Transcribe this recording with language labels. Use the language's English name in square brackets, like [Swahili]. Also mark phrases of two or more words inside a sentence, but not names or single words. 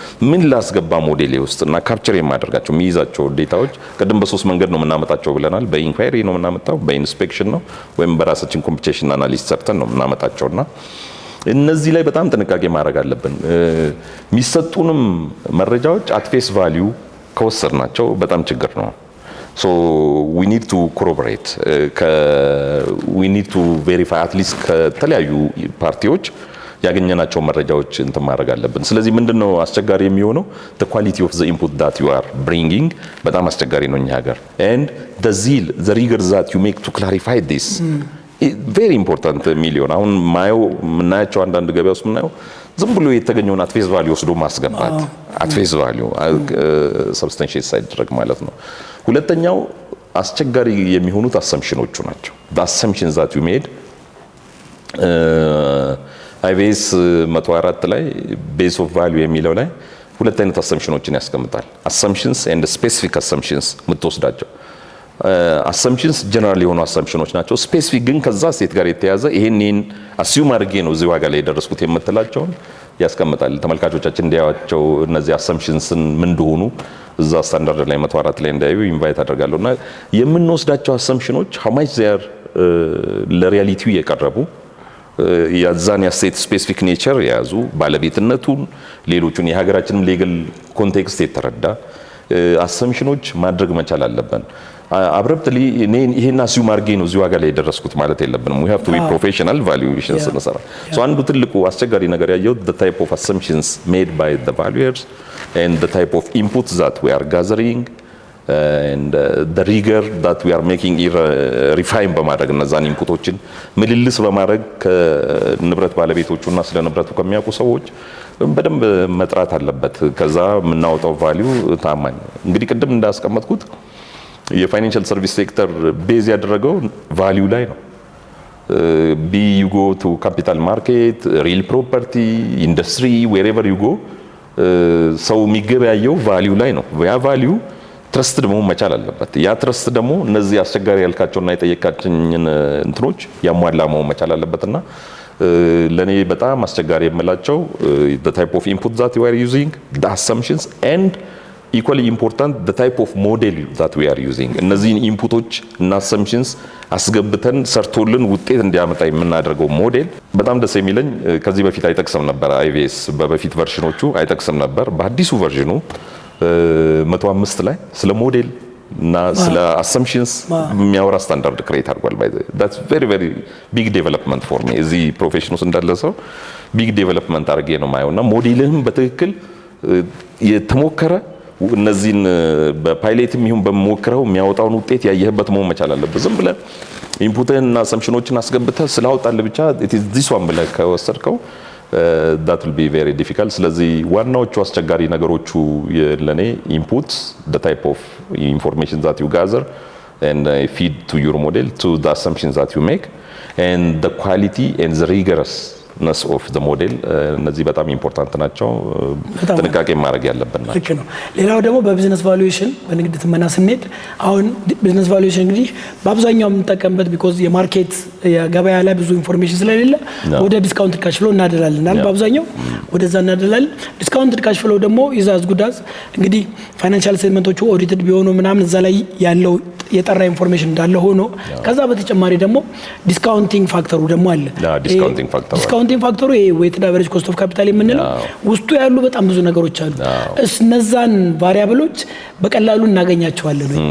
[Amharic] ምን ላስገባ ሞዴሌ ውስጥ እና ካፕቸር የማደርጋቸው የሚይዛቸው ዴታዎች ቅድም በሶስት መንገድ ነው የምናመጣቸው ብለናል። በኢንኳይሪ ነው የምናመጣው፣ በኢንስፔክሽን ነው ወይም በራሳችን [English] competition analysis [Amharic] ሰርተን ነው የምናመጣቸውና እነዚህ ላይ በጣም ጥንቃቄ ማድረግ አለብን። የሚሰጡንም መረጃዎች [English] at face value [Amharic] ከወሰድናቸው በጣም ችግር ነው። [English] so we need to corroborate we need to verify at least [Amharic] ከተለያዩ ፓርቲዎች ያገኘናቸው መረጃዎች እንትን ማድረግ አለብን። ስለዚህ ምንድነው አስቸጋሪ የሚሆነው [English] the quality of the input that you are bringing [Amharic] በጣም አስቸጋሪ ነው እኛ ሀገር [English] and the zeal the rigor that you make to clarify this very important [Amharic] ሚሊዮን አሁን ማየው ምናያቸው አንዳንድ ገበያ ውስጥ ምናየው ዝም ብሎ የተገኘውን [English] at face value [Amharic] ወስዶ ማስገባት [English] at face value [Amharic] ሰብስታንሺየት ሳይደረግ ማለት ነው። ሁለተኛው አስቸጋሪ የሚሆኑት አሰምሽኖቹ ናቸው። [English] the assumptions that you made [Amharic] IBS 104 ላይ [English] base of value [Amharic] የሚለው ላይ ሁለት አይነት አሰምሽኖችን ያስቀምጣል። [English] assumptions and specific [Amharic] assumptions የምትወስዳቸው assumptions ጀነራል የሆኑ assumptions ናቸው። ስፔሲፊክ ግን ከዛ ሴት ጋር የተያዘ ይሄን አስዩም አድርጌ ነው እዚህ ዋጋ ላይ የደረስኩት የምትላቸውን ያስቀምጣል። ተመልካቾቻችን እንዲያዩዋቸው እነዚህ አሰምፕሽንስን ምን እንደሆኑ እዛ ስታንዳርድ ላይ 104 ላይ እንዲያዩ ኢንቫይት አደርጋለሁና የምንወስዳቸው አሰምፕሽኖች [English] how much they are [Amharic] ለሪያሊቲው የቀረቡ ያዛን የስቴት [English] specific nature [Amharic] የያዙ ባለቤትነቱን ሌሎቹን የሀገራችንን [English] legal context [Amharic] የተረዳ አሰምፕሽኖች ማድረግ መቻል አለብን። አብረፕትሊ ይሄን አስዩም አድርጌ ነው እዚህ ዋጋ ላይ የደረስኩት ማለት የለብንም። [English] we have to be professional valuations [Amharic] እንሰራ። አንዱ ትልቁ አስቸጋሪ ነገር ያየው [English] the type of assumptions made by the valuers and the type of inputs that we are gathering and the rigor that we are making refine [Amharic] በማድረግ እነዛን ኢንፑቶችን ምልልስ በማድረግ ከንብረት ባለቤቶቹና ስለ ንብረቱ ከሚያውቁ ሰዎች በደንብ መጥራት አለበት። ከዛ የምናወጣው ቫልዩ ታማኝ እንግዲህ ቅድም እንዳስቀመጥኩት የፋይናንሻል ሰርቪስ ሴክተር ቤዝ ያደረገው ቫልዩ ላይ ነው። [English] be you go to capital market, real property, industry wherever you go [Amharic] ሰው የሚገበያየው ቫልዩ ላይ ነው። ያ ቫልዩ ትረስት ደግሞ መቻል አለበት። ያ ትረስት ደግሞ እነዚህ አስቸጋሪ ያልካቸውና የጠየቃችኝን እንትኖች ያሟላ መሆን መቻል አለበትና ለኔ በጣም አስቸጋሪ የምላቸው [English] the type of input that you are using, the assumptions and equally important the type of model that we are using [Amharic] እነዚህን ኢንፑቶች እና assumptions አስገብተን ሰርቶልን ውጤት እንዲያመጣ የምናደርገው ሞዴል በጣም ደስ የሚለኝ ከዚህ በፊት አይጠቅስም ነበር። IVS በበፊት ቨርዥኖቹ አይጠቅስም ነበር። በአዲሱ ቨርዥኑ 105 ላይ ስለ ሞዴል እና ስለ assumptions የሚያወራ ስታንዳርድ ክሬት አድርጓል። [English] that's very big development for me [Amharic] እዚህ ፕሮፌሽን ውስጥ እንዳለ ሰው [English] big development [Amharic] አድርጌ ነው ማየውና ሞዴልህም በትክክል የተሞከረ እነዚህን በፓይሌትም ይሁን በመሞከረው የሚያወጣውን ውጤት ያየህበት መሆን መቻል አለበት። ዝም ብለህ ኢንፑትህን እና assumptionዎችን አስገብተህ ስላወጣልህ ብቻ [English] it is this one [Amharic] ብለህ ከወሰድከው [English] that will be very difficult። [Amharic] ስለዚህ ዋናዎቹ አስቸጋሪ ነገሮቹ ለኔ ኢንፑት [English] the type of information that you gather and feed to your model to the assumptions that you make and the quality and the rigorousness of the model [Amharic] እነዚህ በጣም ኢምፖርታንት ናቸው። ጥንቃቄ ማድረግ ያለብን ናቸው። ልክ ነው። ሌላው ደግሞ በቢዝነስ ቫሉዌሽን በንግድ ትመና ስንሄድ አሁን [English] business valuation [Amharic] እንግዲህ በአብዛኛው የምንጠቀምበት ቢኮዝ የማርኬት የገበያ ላይ ብዙ ኢንፎርሜሽን ስለሌለ ወደ [English] discount cash flow [Amharic] እናደላለን። በአብዛኛው ወደዛ እናደላለን። [English] discount cash flow [Amharic] ደግሞ ይዛዝ ጉዳዝ እንግዲህ ፋይናንሻል ስቴትመንቶቹ ኦዲትድ ቢሆኑ ምናምን እዛ ላይ ያለው የጠራ ኢንፎርሜሽን እንዳለ ሆኖ ከዛ በተጨማሪ ደግሞ ዲስካውንቲንግ ፋክተሩ ደግሞ አለ። ዲስካውንቲንግ ፋክተሩ ይሄ [English] weighted average cost of capital [Amharic] የምንለው ውስጡ ያሉ በጣም ብዙ ነገሮች አሉ። እነዛን ቫሪያብሎች በቀላሉ እናገኛቸዋለን ወይ?